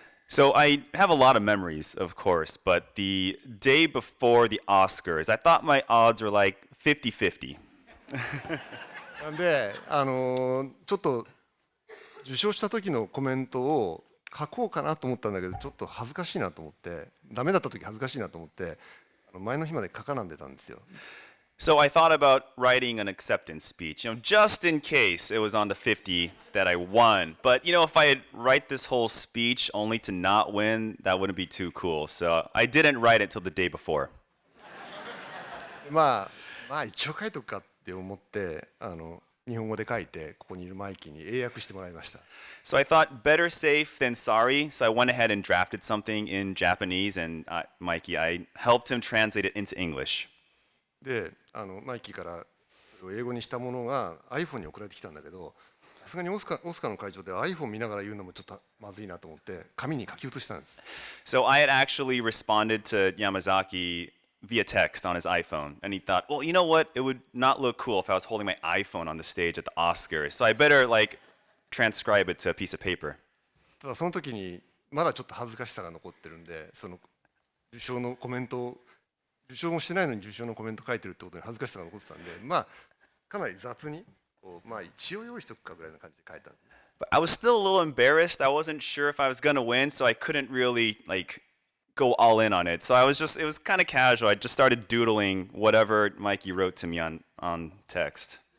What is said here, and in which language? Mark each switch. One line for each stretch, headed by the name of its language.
English: So I have a lot of memories, of course, but the day before the Oscars, I thought my odds were like 50-50.
Japanese: なんでちょっと受賞した時のコメントを書こうかなと思ったんだけど、ちょっと恥ずかしいなと思って、ダメだった時恥ずかしいなと思って、前の日まで書かなんでたんですよ。
English: So I thought about writing an acceptance speech, just in case it was on the 50 that I won. But, if I had write this whole speech only to not win, that wouldn't be too cool. So I didn't write it till the day before.
Japanese: まあ一応書いとくかって思って、日本語で書いて、ここにいるマイキーに英訳してもらいました。
English: So I thought better safe than sorry. So I went ahead and drafted something in Japanese, and Mikey, I helped him translate it into English.
Japanese: で、マイキーから英語にしたものが iPhone に送られてきたんだけど、さすがにオスカの会場で iPhone 見ながら言うのもちょっとまずいなと思って紙に書き写したんです。
English: So I had actually responded to Yamazaki via text on his iPhone, and he thought, well, you know what? It would not look cool if I was holding my iPhone on the stage at the Oscars. So I better transcribe it to a piece of paper.
Japanese: ただその時にまだちょっと恥ずかしさが残ってるんで、その受賞のコメントを受賞もしてないのに受賞のコメント書いてるってことに恥ずかしさが残ってたんで、かなり雑に一応用意しとくかぐらいな感じで書いたんです。
English: But I was still a little embarrassed. I wasn't sure if I was gonna win, so I couldn't really go all in on it. So it was kind of casual. I just started doodling whatever Mikey wrote to me on text.